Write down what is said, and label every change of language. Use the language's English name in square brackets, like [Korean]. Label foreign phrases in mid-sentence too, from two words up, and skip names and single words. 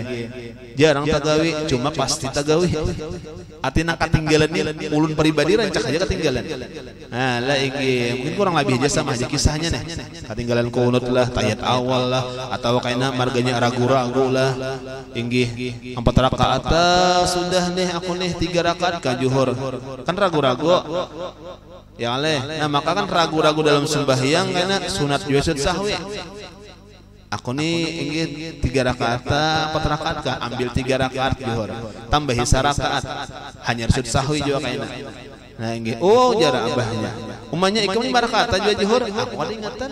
[Banjar] Jarang tagawi, cuma pasti tagawi. Atina ketinggalan nih, ulun pribadi rancak aja ketinggalan. Nah, lah inggih. Mungkin kurang lebih aja sama aja kisahnya nih. Ketinggalan kunut lah, tahiyat awal lah, atau kayaknya marganya ragu-ragu lah. Inggih. 4 rakaat sudah nih aku nih 3 rakaat ka zuhur. Kan ragu-ragu. Ya leh. Nah, maka kan ragu-ragu dalam sembahyang karena sunat juga sahwi. Aku nih ingin 3 rakaat, 4 rakaat kah? Ambil 3 rakaat zuhur, tambahi 1 rakaat, hanya sujud sahwi juga kayaknya. Nah ingin, oh jarak abahnya, umanya ikam 5 rakaat juga zuhur, aku ada ingatan.